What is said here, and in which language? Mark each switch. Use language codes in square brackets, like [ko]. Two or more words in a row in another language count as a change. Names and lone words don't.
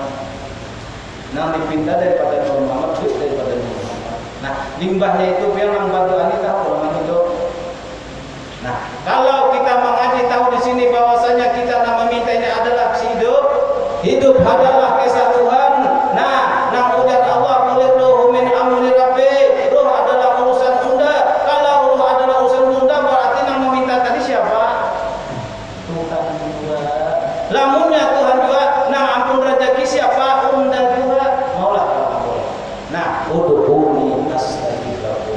[bjn] Nah, dipinta daripada Nabi Muhammad, duit daripada Nabi Muhammad. Nah, limbahnya itu biar nang berdoa ini tahu kalau hidup. Nah, kalau kita mengaji tahu di sini bahwasanya kita nak meminta ini adalah hidup adalah kisah Tuhan. Nah, nang ujar Allah [ar] قل الروح من أمر ربي. [bjn] Ruh adalah urusan unda. Kalau ruh adalah urusan unda berarti nang meminta tadi siapa? Tuhan juga. Lamunnya Tuhan juga. Nah, ampun rezeki siapa? Unda juga. Maulah kabul. [ar] Nah, ادعوني أستجب لكم.